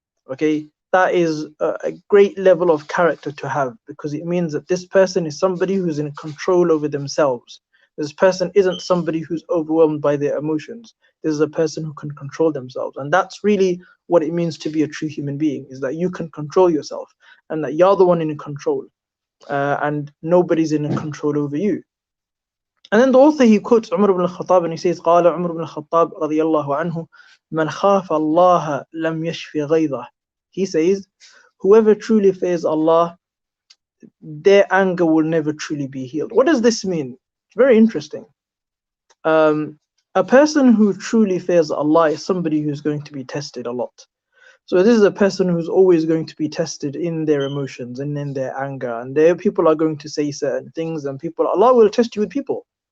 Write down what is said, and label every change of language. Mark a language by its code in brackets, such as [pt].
[en] Okay, that is a great level of character to have, because it means that this person is somebody who's in control over themselves. This person isn't somebody who's overwhelmed by their emotions. This is a person who can control themselves, and that's really what it means to be a true human being, is that you can control yourself and that you're the one in control, and nobody's in control over you. And then the author, he quotes Umar ibn al-Khattab and he says, [ar] قال عمر بن الخطاب رضي الله عنه من خاف الله لم يشفي غيظه. [en] He says, whoever truly fears Allah, their anger will never truly be healed. What does this mean? It's very interesting. A person who truly fears Allah is somebody who's going to be tested a lot. So this is a person who's always going to be tested in their emotions and in their anger, and their people are going to say certain things, and Allah will test you with people.